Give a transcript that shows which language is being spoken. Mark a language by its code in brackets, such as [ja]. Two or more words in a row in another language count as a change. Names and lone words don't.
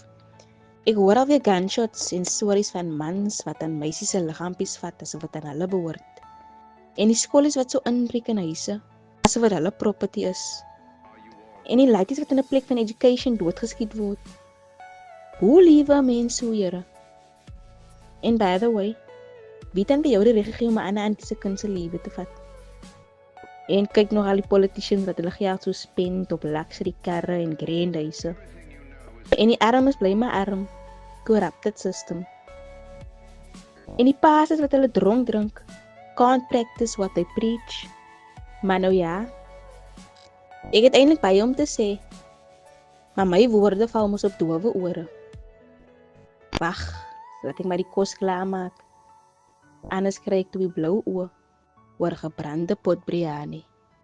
[af] Ek hoor alweer gunshots en stories van mans wat aan meisies se liggaampies vat asof dit aan hulle behoort. En die skoolies wat so inbreek in huise, asof dit hulle property is. En die laities wat in 'n plek van education doodgeskiet word. Hoe liewe 'n mens so, Here? En [en] by the way, [af] wie dan by jou die reg gegee om 'n ander antie se kind se lewe te vat? En kyk nog al die politicians wat hulle geld so spend op luxury karre en grand huise. En die armes bly maar arm, [en] corrupted system. [af] En die pastors wat hulle dronk drink, [en] can't practice what they preach. [af] Maar nou ja, ek het eintlik baie om te sê, maar my woorde val mos op dowe ore. Wag, laat ek maar die kos klaarmaak. Anders kry ek toe die blou oë oor gebrande pot biryani.